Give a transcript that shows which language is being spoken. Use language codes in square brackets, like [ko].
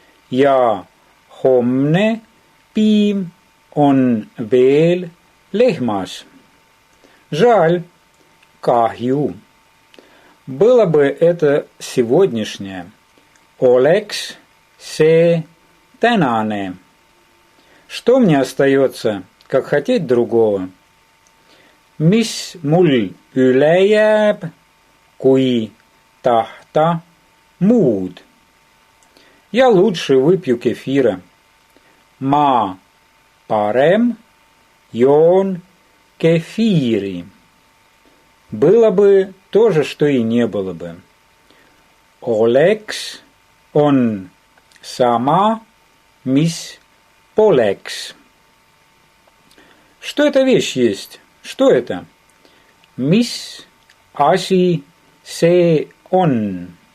[et] Ja homne piim on veel lehmas. [ru] Жаль, [et] kahju. [ru] Было бы это сегодняшнее. [et] Oleks see tänane. [ru] Что мне остается, как хотеть другого? [et] Mis mul üle jääb, kui tahta muud? [ru] Я лучше выпью кефира. [et] Ma parem joon кефири. [ru] Было бы то же, что и не было бы. [et] Oleks on sama, mis poleks. [ru] Что эта вещь есть? Что это? [et] Mis asi see on?